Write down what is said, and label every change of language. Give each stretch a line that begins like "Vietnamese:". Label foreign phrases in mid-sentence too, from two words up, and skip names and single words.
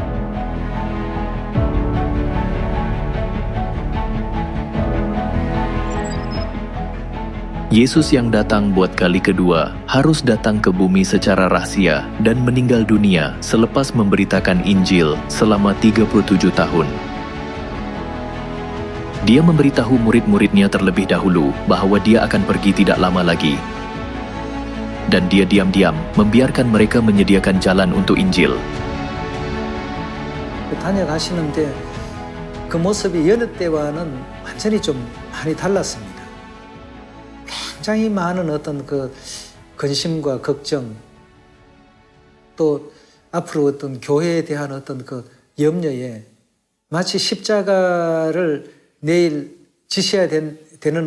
Indonesian: Yesus yang datang buat kali kedua harus datang ke bumi secara rahasia dan meninggal dunia selepas memberitakan Injil selama 37 tahun. Dia memberitahu murid-muridnya terlebih dahulu bahwa dia akan pergi tidak lama lagi. Dan dia diam-diam membiarkan mereka menyediakan jalan untuk Injil.
Korean: 다녀가시는데 그 모습이 여느 때와는 완전히 좀 많이 달랐습니다. 굉장히 많은 어떤 그 근심과 걱정, 또 앞으로 어떤 교회에 대한 어떤 그 염려에 마치 십자가를 내일 지셔야 되는